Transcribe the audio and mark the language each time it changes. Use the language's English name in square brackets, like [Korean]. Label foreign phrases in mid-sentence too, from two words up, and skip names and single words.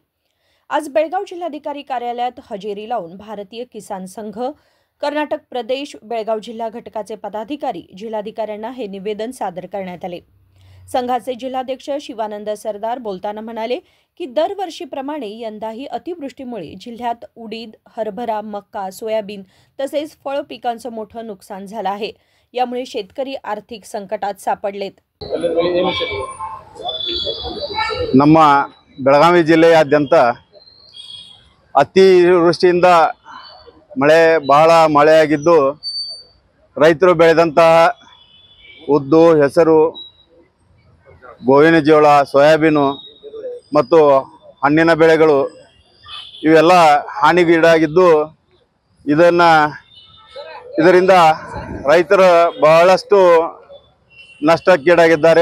[Marathi] आज बेळगाव जिल्हाधिकारी कार्यालयात हजेरी लावून भारतीय किसान संघ कर्नाटक प्रदेश बेळगाव जिल्हा घटकाचे पदाधिकारी जिल्हाधिकाऱ्यांना हे निवेदन सादर करण्यात आले। संघाचे जिल्हाध्यक्ष शिवानंद सरदार बोलताना म्हणाले की दरवर्षीप्रमाणे यंदाही अतिवृष्टीमुळे जिल्ह्यात उडीद, हरभरा, मक्का, सोयाबीन तसेच फळ पिकांचं मोठं नुकसान झालं आहे। यामुळे शेतकरी आर्थिक संकटात सापडलेत। [Kannada] ನಮ್ಮ ಬೆಳಗಾವಿ ಜಿಲ್ಲೆಯಾದ್ಯಂತ ಅತಿವೃಷ್ಟಿಯಿಂದ ಬಹಳ ಮಳೆಯಾಗಿದ್ದು ರೈತರು ಬೆಳೆದಂತಹ ಉದ್ದು, ಹೆಸರು, ಗೋವಿನ ಜೋಳ, ಸೋಯಾಬೀನು ಮತ್ತು ಹಣ್ಣಿನ ಬೆಳೆಗಳು ಇವೆಲ್ಲ ಹಾನಿಗೀಡಾಗಿದ್ದು ಇದರಿಂದ ರೈತರು ಬಹಳಷ್ಟು ನಷ್ಟಕ್ಕೀಡಾಗಿದ್ದಾರೆ।